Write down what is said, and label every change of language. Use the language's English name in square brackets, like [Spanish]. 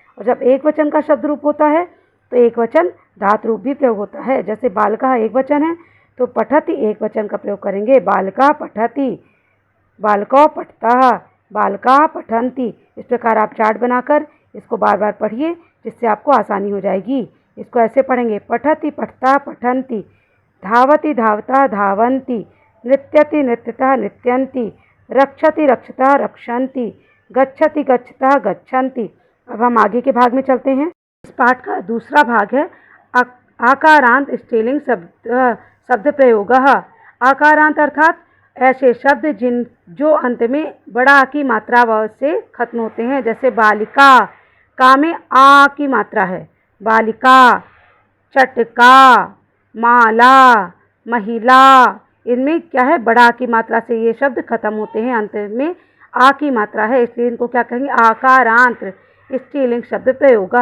[Hindi] और जब एक वचन का शब्द रूप होता है तो एक वचन धातु रूप भी प्रयोग होता है। जैसे बालका एक वचन है तो पठति एक वचन का प्रयोग करेंगे, [Sanskrit] बालका पठति, बालको पठतः, बालका पठन्ति। [Hindi] इस प्रकार आप चार्ट बनाकर इसको बार बार पढ़िए, जिससे आपको आसानी हो जाएगी। इसको ऐसे पढ़ेंगे, [Sanskrit] पठति पठता पठन्ति, धावति धावता धावन्ति, नृत्यति नृत्यतः नृत्यन्ति, रक्षति रक्षतः रक्षन्ति, गच्छति गच्छतः गच्छन्ति। [Hindi] अब हम आगे के भाग में चलते हैं। इस पाठ का दूसरा भाग है आकारांत स्त्रीलिंग शब्द प्रयोग। आकारांत अर्थात ऐसे शब्द जो अंत में बड़ा की मात्रा से खत्म होते हैं। जैसे बालिका, का में आ की मात्रा है, बालिका, चटका, माला, महिला, इनमें क्या है, बड़ा की मात्रा से ये शब्द खत्म होते हैं, अंत में आ की मात्रा है, इसलिए इनको क्या कहेंगे, आकारांत स्त्रीलिंग शब्द प्रयोग।